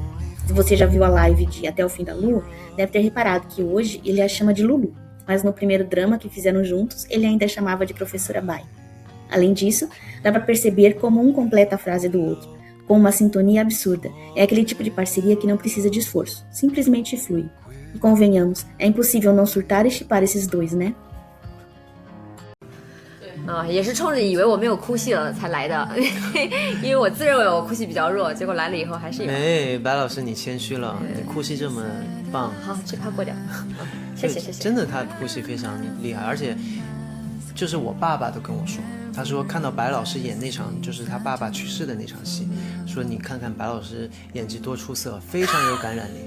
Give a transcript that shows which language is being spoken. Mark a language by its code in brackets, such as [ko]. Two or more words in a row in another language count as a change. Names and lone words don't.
[pt] Se você já viu a live de Até o Fim da Lua, deve ter reparado que hoje ele a chama de Lulu, mas no primeiro drama que fizeram juntos, ele ainda a chamava de Professora Bai. Além disso, dá para perceber como um completa a frase do outro, com uma sintonia absurda. É aquele tipo de parceria que não precisa de esforço, simplesmente flui. E convenhamos, é impossível não surtar e chipar esses dois, né? [zh] 也是冲着以为我没有哭戏了才来的，因为我自认为我哭戏比较弱，结果来了以后还是有。哎，白老师你谦虚了，你哭戏这么棒。好，这趴过掉。谢谢谢谢。真的，他哭戏非常厉害，而且就是我爸爸都跟我说，他说看到白老师演那场就是他爸爸去世的那场戏，说你看看白老师演技多出色，非常有感染力。